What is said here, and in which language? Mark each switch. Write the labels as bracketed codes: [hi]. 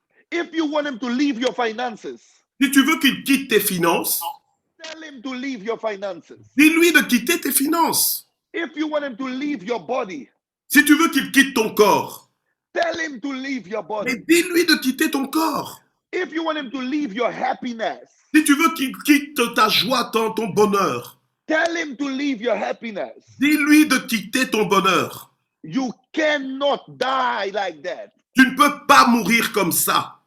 [en] If you want him to leave your finances, [fr] Si tu veux qu'il quitte tes finances, [en] tell him to leave your finances. [fr] dis-lui de quitter tes finances. [en] If you want him to leave your body, [fr] Si tu veux qu'il quitte ton corps, [en] tell him to leave your [fr] mais [en] body. [fr] dis-lui de quitter ton corps. [en] If you want him to leave your happiness, [fr] Si tu veux qu'il quitte ta joie, ton bonheur, [en] tell him to leave your happiness. [fr] dis-lui de quitter ton bonheur. [en] You cannot die like that. [fr] Tu ne peux pas mourir comme ça.